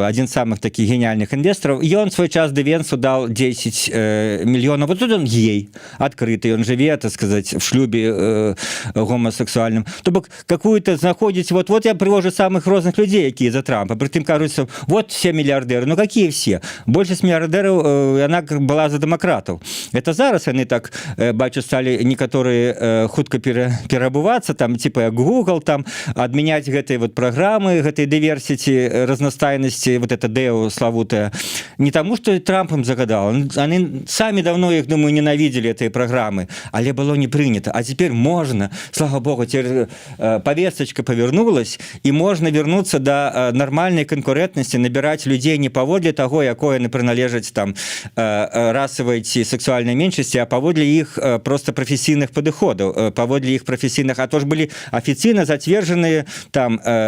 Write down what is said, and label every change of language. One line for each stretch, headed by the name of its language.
Russian: Один из самых таких гениальных инвесторов. И он в свой час Девенсу дал 10 миллионов. Вот тут он ей открытый, он живет, так сказать, в шлюбе гомосексуальным. То бок какую-то находите, вот я привожу самых разных людей, какие за Трампа. При этом кажется, вот все миллиардеры. Ну какие все? Большасць миллиардеров, она была за демократов. Это зараз они так, бачу, стали некоторые хутка переобуваться, там, типа як Google, там, отменять гэтые вот программы, гэтай diversity, разностайности, вот это DEO славутая. Не тому, что Трамп им загадал. Они сами давно, я думаю, ненавидели этой программы, але было не принято. А теперь можно, слава богу, теперь повесточка повернулась, и можно вернуться до нормальной конкурентности, набирать людей
Belarusian: не паводле того, якое не приналежаць там расавай ці сексуальнай меншасці, а паводле іх просто прафесійных падыходаў, паводле іх прафесійных, а то ж былі афіцыйна зацверджаныя там